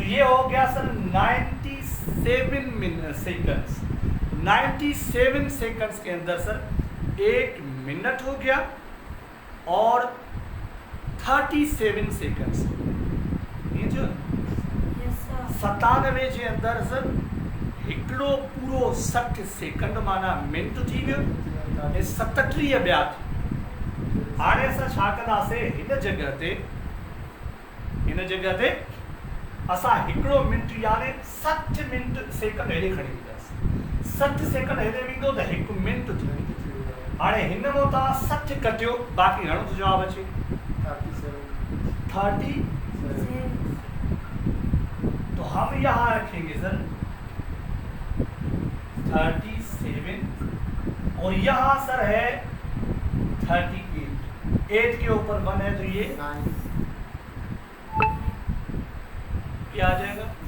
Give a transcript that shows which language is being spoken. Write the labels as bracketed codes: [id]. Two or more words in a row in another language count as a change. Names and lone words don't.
[ur] یہ ہو گیا سر 97 سیکنڈز. 97 سیکنڈز کے اندر سر 1 منٹ ہو گیا اور 37 سیکنڈز. [sd] ये जो 97 जे अंदर सर हिकिड़ो पूरो 60 सेकंड माना मिनट थी वियो। 37 ॿिया थी। हाणे असां छा कंदासीं, हिन जगह ते असां हिकिड़ो मिनट यानी 60 मिनट सेकंड हेॾे खणी ईंदासीं। 60 सेकंड हेॾे वेंदो त 1 मिनट थी वेंदी। हाणे हिन मां तव्हां 60 कटियो, बाक़ी घणो तो जवाब अचे? 30। [ur] تو ہم یہاں رکھیں گے سر 37 اور یہاں سر ہے 38. 8 کے اوپر 1 ہے تو یہ کیا آ جائے گا?